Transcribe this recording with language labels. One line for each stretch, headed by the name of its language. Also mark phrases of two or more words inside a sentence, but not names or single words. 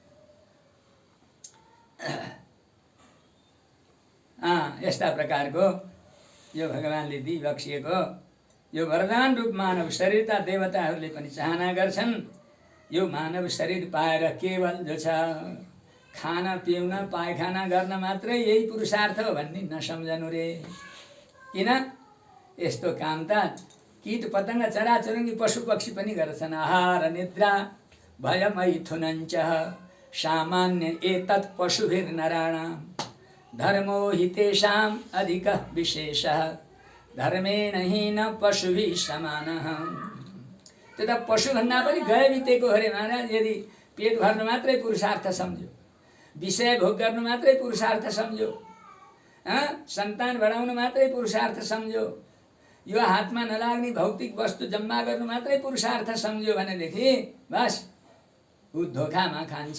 Nepali: यस्ता प्रकारको यो भगवानले दिइबक्सिएको यो वरदान रूप मानव शरीर त देवताहरूले पनि चाहना गर्छन्। यो मानव शरीर पाएर केवल जो छ खाना पिउन पायखाना गर्न मात्रै यही पुरुषार्थ हो भन्ने नसम्झनु रे। किन? यस्तो काम त कीट पतंग चराचुरुङ्गी पशु पक्षी पनि गर्छन्।
Sanskrit: आहार निद्रा भयमैथुनञ्च सामान्य एतत् पशुभिर्नराणां धर्मो हि तेषाम् अधिकः विशेषः धर्मेण हीन पशुभिः समानः।
Nepali: त्यो त पशुभन्दा पनि गए बितेको हो रे महाराज। यदि पेट भर्नु मात्रै पुरुषार्थ सम्झ्यो, विषय भोग गर्नु मात्रै पुरुषार्थ सम्झ्यो, सन्तान बढाउनु मात्रै पुरुषार्थ सम्झ्यो, यो हातमा नलाग्ने भौतिक वस्तु जम्मा गर्नु मात्रै पुरुषार्थ सम्झ्यो भनेदेखि बस ऊ धोकामा खान्छ।